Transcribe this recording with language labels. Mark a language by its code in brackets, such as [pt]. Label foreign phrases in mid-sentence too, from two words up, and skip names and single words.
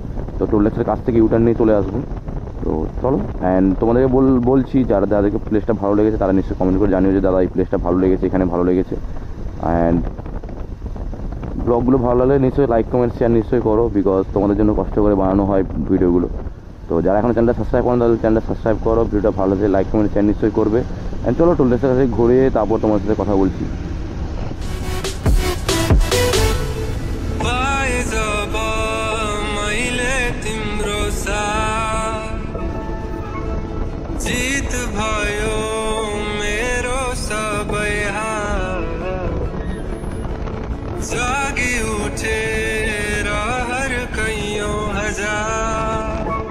[bn] তো টোল ট্যাক্সের কাছ থেকে ইউটার্ন নিয়ে চলে আসবো। তো চলো, অ্যান্ড তোমাদেরকে বলছি যাদেরকে প্লেসটা ভালো লেগেছে তারা নিশ্চয়ই কমেন্ট করে জানিও যে দাদা এই প্লেসটা ভালো লেগেছে, এখানে ভালো লেগেছে। অ্যান্ড ব্লগগুলো ভালো লাগলে নিশ্চয়ই [en] like comment share [bn] নিশ্চয়ই করো, বিকজ তোমাদের জন্য কষ্ট করে বানানো হয় ভিডিওগুলো। তো যারা এখন চ্যানেলটা সাবস্ক্রাইব করেন তাদের চ্যানেলটা সাবস্ক্রাইব করো, ভিডিওটা ভালো লাগলে [en] like comment share [bn] নিশ্চয়ই করবে। অ্যান্ড চলো টোল ট্যাক্সের কাছে ঘুরে তারপর তোমার সাথে কথা বলছি। [ne] जीत भयो मेरो सबै जागी उठेर हर कैयौं हजार